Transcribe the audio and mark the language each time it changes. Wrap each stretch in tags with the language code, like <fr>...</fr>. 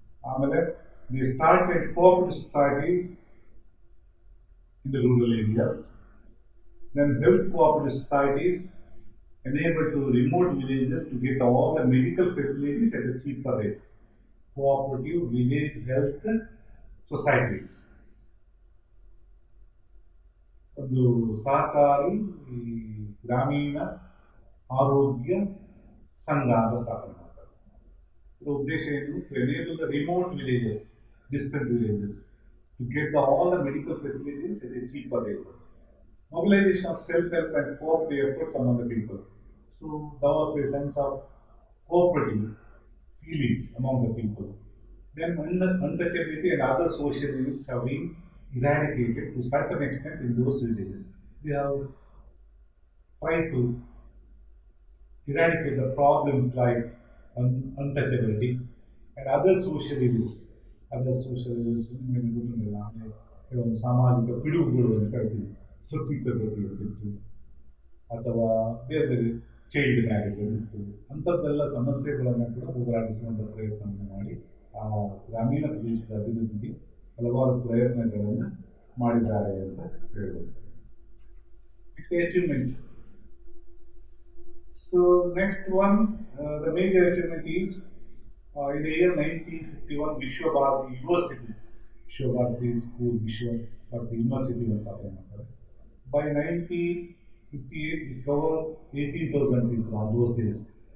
<en>ಆಮೇಲೆ they started cooperative societies in the rural areas. Then health cooperative societies enable to remote villages to get all the medical facilities at a cheaper rate. Cooperative village health societies.</en> <kn>ಒಂದು ಸಹಕಾರಿ ಗ್ರಾಮೀಣ ಆರೋಗ್ಯ ಸಂಘ ಅಂತ ಸ್ಥಾಪನೆ ಮಾಡ್ತಾರೆ. ಇದರ ಉದ್ದೇಶ ಏನು?</kn> <en>To enable the remote villages, distant villages to get all the medical facilities at a cheaper rate. Mobilization of self-help and cooperative efforts among the people. So develop a sense of cooperative feelings among the people. Then untouchability and other social evils have been eradicated to certain extent in those villages. They have tried to eradicate the problems like untouchability and other social evils. Other social evils</en> <kn>ನಿಮಗೆ ಗೊತ್ತಿಲ್ಲ, ಕೆಲವೊಂದು ಸಾಮಾಜಿಕ ಪಿಡುಗುಗಳು ಅಂತ ಕರಿತೀವಿ, ಸತಿಪದ್ಧತಿ ಇರ್ತಿತ್ತು ಅಥವಾ ಬೇರೆ ಬೇರೆ</kn> <en>child marriage</en> <kn>ಇತ್ತು. ಅಂಥದ್ದೆಲ್ಲ ಸಮಸ್ಯೆಗಳನ್ನು ಕೂಡ ಹೋಗಲಾಡಿಸುವಂಥ ಪ್ರಯತ್ನವನ್ನು ಮಾಡಿ ಆ ಗ್ರಾಮೀಣ ಪ್ರದೇಶದ ಅಭಿವೃದ್ಧಿಗೆ ಹಲವಾರು ಪ್ರಯತ್ನಗಳನ್ನು ಮಾಡಿದ್ದಾರೆ ಅಂತ ಹೇಳ್ಬೋದು.</kn> <en>Next achievement. So next one, the major achievement is in the year 1951, Vishwa Bharati University, Vishwa Bharati School, Vishwa Bharati University was started. By 1958, it covered 18,000 people on those days.</en>